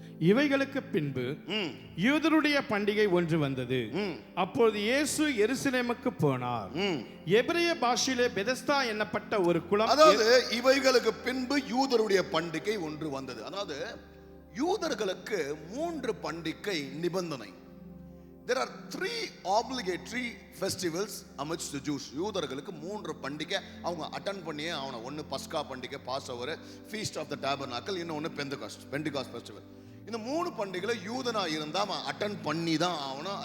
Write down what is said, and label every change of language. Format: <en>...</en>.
<ta>இவைகளுக்கு பின்பு யூதருடைய பண்டிகை ஒன்று வந்தது. அப்பொழுது இயேசு எருசலேமுக்கு போனார். எபிரேய பாஷையிலே பெதஸ்தா என்னப்பட்ட ஒரு குளம். அதாவது இவைகளுக்கு பின்பு யூதருடைய பண்டிகை ஒன்று வந்தது. அதாவது யூதர்களுக்கு 3 பண்டிகை நிபந்தனை.</ta> <en>There are 3 obligatory festivals amidst the Jews.</en> <ta>யூதர்களுக்கு 3 பண்டிகை அவங்க அட்டெண்ட் பண்ணியே ஆகணும். ஒன்னு பஸ்கா பண்டிகை, பாஸ்ஓவர், ஃபீஸ்ட் ஆஃப் த டாபர்னாக்கல், இன்னொன்னு பெந்தகாஸ்ட் ஃபெஸ்டிவல். இந்த 3 பண்டிகைகளை யூதனா இருந்தா அவன் அட்டெண்ட் பண்ணி தான் ஆகணும்.</ta>